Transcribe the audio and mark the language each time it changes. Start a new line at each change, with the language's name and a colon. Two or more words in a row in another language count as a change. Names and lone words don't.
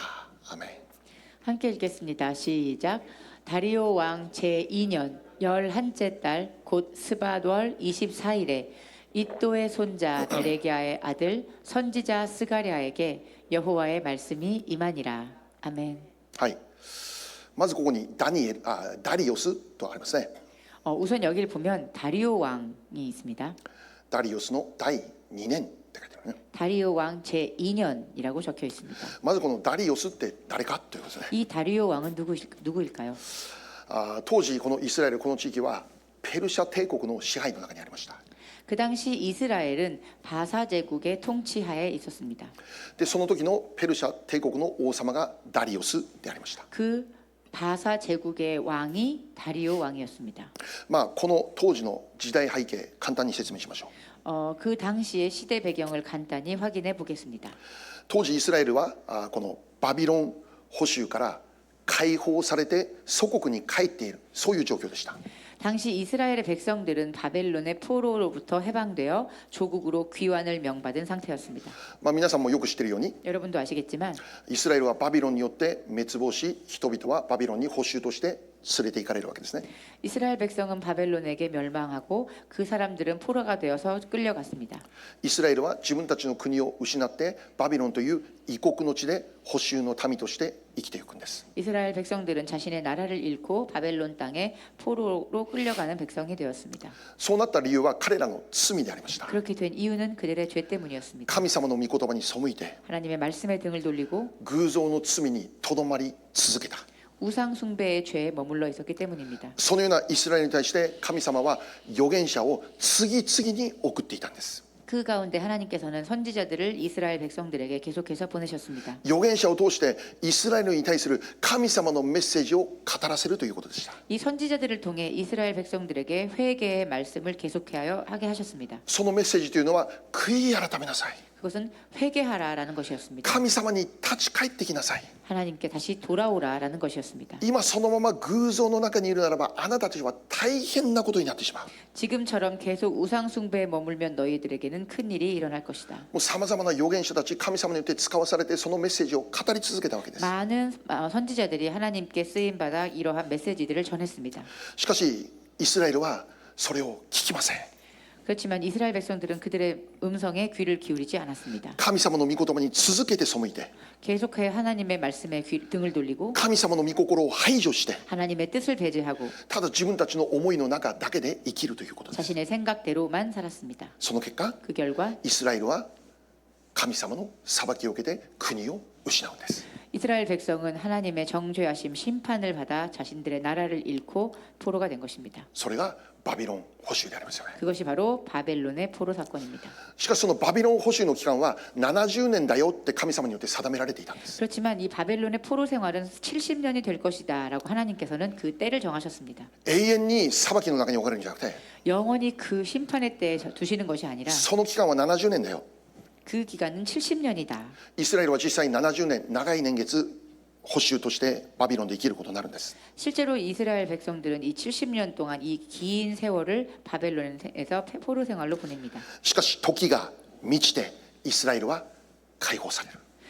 Japanese: アーメン。
Korean: 함께 읽겠습니다. 시작. 다리오 왕 제2년 11째 달 곧 스밧월 24일에 이또의 손자 베레기야의 아들 선지자 스가랴에게 여호와의 말씀이 임하니라. 아멘.
Japanese: はい。まずここにダリオスとありますね。
Korean: 우선 여기를 보면 다리오 왕이 있습니다.
Japanese: ダリオスの第2年って書いてあるね。
Korean: 다리오 왕 제2년이라고 적혀 있습니다.
Japanese: まずこのダリオスって誰かということですね。
Korean: 이 다리오 왕은 누구일까요?
Japanese: 当時このイスラエルこの地域はペルシャ帝国の支配の中にありました。
Korean: 그 당시 이스라엘은 바사 제국의 통치하에 있었습니다.
Japanese: でその時のペルシャ帝国の王様がダリオスでありました。
Korean: 그 바사 제국의 왕이 다리오 왕이었습니다.
Japanese: この当時の時代背景簡単に説明しましょう。
Korean: 그 당시의 시대 배경을 간단히 확인해 보겠습니다.
Japanese: 当時イスラエルはこのバビロン捕囚から解放されて祖国に帰っているそういう状況でした。
Korean: 당시 이스라엘의 백성들은 바벨론의 포로로부터 해방되어 조국으로 귀환을 명받은 상태였습니다.
Japanese: 皆さんもよく知っているように
Korean: 여러분도 아시겠지만
Japanese: イスラエルはバビロンによって滅亡し、人々はバビロンに捕囚として連れて行かれるわけですね。
Korean: 이스라엘 백성은 바벨론에게 멸망하고 그 사람들은 포로가 되어서 끌려갔습니다.
Japanese: イスラエルは自分たちの国を失ってバビロンという異国の地で捕囚の民として生きていくんです。
Korean: 이스라엘 백성들은 자신의 나라를 잃고 바벨론 땅에 포로로 끌려가는 백성이 되었습니다.
Japanese: そうなった理由は彼らの罪でありました。
Korean: 그렇게 된 이유는 그들의 죄 때문이었습니다.
Japanese: 神様の御言葉に背いて
Korean: 하나님의 말씀에 등을 돌리고
Japanese: 偶像の罪にとどまり続けた。
Korean: 우상 숭배의 죄에 머물러 있었기 때문입니다.
Japanese: そのようなイスラエルに対して神様は預言者を次々に送っていたんです。
Korean: 그 가운데 하나님께서는 선지자들을 이스라엘 백성들에게 계속해서 보내셨습니다.
Japanese: 預言者を通してイスラエルに対する神様のメッセージを語らせるということでした。
Korean: 이 선지자들을 통해 이스라엘 백성들에게 회개의 말씀을 계속하여 하게 하셨습니다.
Japanese: そのメッセージというのは悔い改めなさい。
Korean: 그것은 회개하라라는 것이었습니다.
Japanese: 神様に立ち返ってきなさい。
Korean: 하나님께 다시 돌아오라라는 것이었습니다.
Japanese: 今そのまま偶像の中にいるならばあなたたちは大変なことになってしまう。
Korean: 지금처럼 계속 우상 숭배에 머물면 너희들에게는 큰 일이 일어날 것이다.
Japanese: もうさまざまな預言者たち神様によって使わされてそのメッセージを語り続けたわけです。
Korean: 많은 선지자들이 하나님께 쓰임 받아 이러한 메시지들을 전했습니다.
Japanese: しかしイスラエルはそれを聞きません。
Korean: 그렇지만 이스라엘 백성들은 그들의 음성에 귀를 기울이지 않았습니다.
Japanese: 神様の御言葉に続けて背いて
Korean: 계속해 하나님의 말씀에 등을 돌리고
Japanese: 神様の御心を排除して
Korean: 하나님의 뜻을 배제하고
Japanese: ただ自分たちの思いの中だけで生きるということです。
Korean: 자신의 생각대로만 살았습니다.
Japanese: その結果
Korean: 그 결과
Japanese: イスラエルは神様の裁きを受けて国を失うんです。
Korean: 이스라엘 백성은 하나님의 정죄하심 심판을 받아 자신들의 나라를 잃고 포로가 된 것입니다.
Japanese: それがバビロン捕囚でありますよね。
Korean: 그것이 바로 바벨론의 포로 사건입니다.
Japanese: しかしそのバビロン捕囚の期間は70年だよって神様によって定められていたんです。
Korean: 그렇지만 이 바벨론의 포로 생활은 70년이 될 것이다라고 하나님께서는 그 때를 정하셨습니다.
Japanese: 永遠に裁きの中に置かれるんじゃなくて
Korean: 영원히 그 심판의 때에 두시는 것이 아니라
Japanese: その期間は70年だよ。
Korean: 그 기간은 70년이다.
Japanese: イスラエルは実際に70年長い年月捕囚としてバビロンで生きることになるんです。
Korean: 실제로 이스라엘 백성들은 이 70년 동안 이 긴 세월을 바벨론에서 포로 생활로 보냅니다.
Japanese: しかし時が満ちてイスラエルは解放される。